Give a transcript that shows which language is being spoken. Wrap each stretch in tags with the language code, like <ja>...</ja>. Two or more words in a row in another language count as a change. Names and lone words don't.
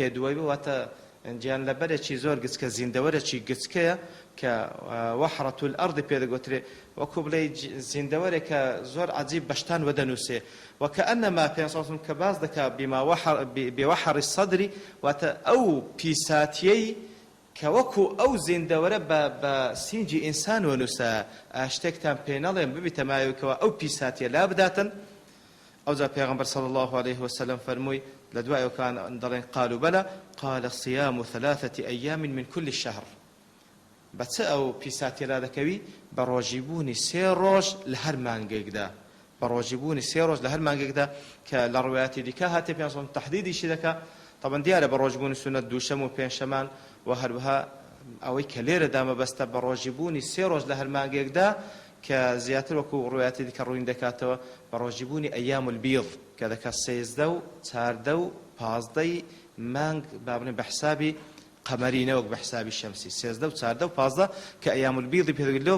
<ckb>دووەیبە واتە گیان لەبەرێکی زۆر گچکە، زیندەوەرێکی گچکەیە کە</ckb> <ar>وەحرەت الئەرض</ar> <ckb>پێ دەگوترێ، وەکو بڵێ زیندەوەرێک کە زۆر عەجیب بەشتان وەدەنووسێ، وەکەئەنەما پێغەمبەر</ckb> <ar>صلی الله علیه و سلم</ar> <ckb>کە باز دەکا</ckb> <ar>بوەحر الصدر</ar> <ckb>واتە ئەو پیساتیەی کە وەکو ئەو زیندەوەرە بە سینجی ئینسان وەنووسە، شتێکتان پێ نەڵێم ببیتە مایەوەکەوە ئەو پیساتیە لا بداتن. ئەوجا پێغەمبەر</ckb> <ar>صلی الله عليه وسلم</ar> <ckb>فەرمووی لە دوایەوەکان دەڵێن</ckb> <ar>قالوا بەلا قال صيام 3 أيام من كل الشهر.</ar> <ckb>بەچە ئەو پیساتیە لا دەکەوی؟ بە ڕۆژیبوونی 3 ڕۆژ لە هەر مانگێکدا، بە ڕۆژیبوونی 3 ڕۆژ لە هەر مانگێکدا، کە لە ڕوایەتی دیکە هاتێ پێغەمبەر</ckb> <ar>صلی الله علیه و سلم</ar> <ckb>تەحدیدیشی دەکا. طبعا دیارە بە ڕۆژبوونی سونەت دووشەم و پێنجشەمان و هەروەها ئەوەی کە لێرە دامەبەستە بە ڕۆژیبوونی 3 ڕۆژ لە هەر مانگێکدا، کە زیاتر وەکو ڕوایەتی دیکە ڕووین دەکاتەوە بە ڕۆژیبوونی</ckb> <ar>ئەیام البیض</ar> <ckb>کە دەکات 13 و 14 و 15 مانگ بابنە بە حسابی قەمەری نەوەک بە حسابی شەمسی، 13 و 14 و 15 کە</ckb> <ar>ئەیام البیضی</ar> <ckb>پێدەگوترێت.</ckb>